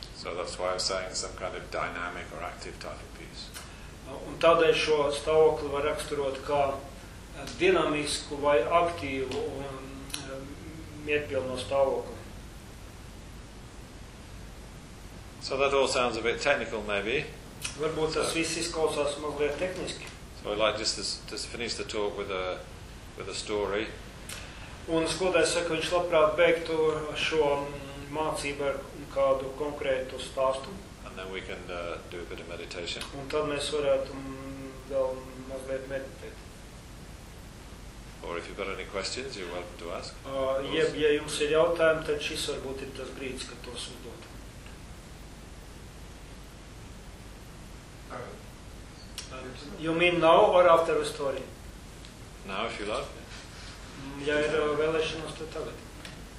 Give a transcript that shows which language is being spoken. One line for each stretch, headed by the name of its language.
English: So that's why I'm saying some kind of dynamic or active type of peace.
Latvian: Un tādēļ šo stāvokli var raksturot kā dinamisku vai aktīvu un mierpilno stāvokli.
English: So that all sounds a bit technical maybe.
Latvian: Varbūt tas viss izklausās mazliet tehniski.
English: So I'd like just to finish the talk with a story.
Latvian: Un skolotājs saka, viņš labprāt beigtu šo mācību ar kādu konkrētu stāstu.
English: And then we can do a bit of meditation.
Latvian: Un tad mēs varētu vēl mazliet meditēt.
English: Or if you've got any questions, you're welcome to ask.
Latvian: Ja jums ir jautājumi, tad šis varbūt ir tas brīdis, kad tos uzdot.
English: You mean now or after the story? Now, if you like.
Latvian: Ja ir vēlēšanos, tad tagad.